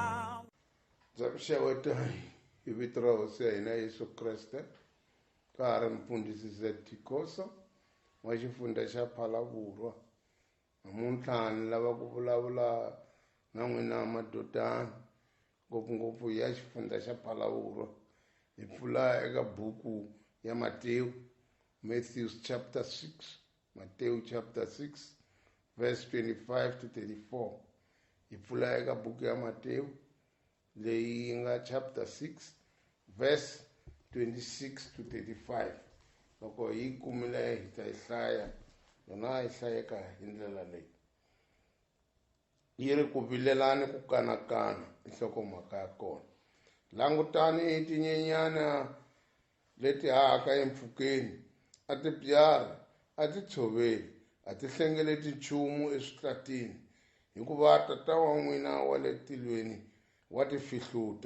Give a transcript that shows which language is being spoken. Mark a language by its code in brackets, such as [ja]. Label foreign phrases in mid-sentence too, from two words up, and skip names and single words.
[ts] Zakushawetu hi vito ra hosi ya hina Yesu Kreste ka ha ri mfundhisi Zetikoso wa xifundza xa Phalaborwa. Namuntlha ni lava ku vulavula na n'wina madodana ngopfungopfu ya xifundza xa Phalaborwa. Hi pfula eka buku ya Matewu, [en] Matthew chapter 6, Matewu chapter 6 verse 25 to 34. [ts] Hi pfula eka buku ya Matewu leyi nga [en] chapter 6 verse 26 to 35. [ts] Loko hi kumile hi ta hlaya, yona hi hlayeka hi ndlela leyi. Yi ri ku vilelani ku kanakana nhlokomhaka ya kona. Langutani tinyenyana leti hahaka empfhukeni, a ti byari, a ti tshoveli, a ti hlengeleti nchumu eswihlatini, hikuva tata wa n'wina wa le tilweni wa ti fihluta.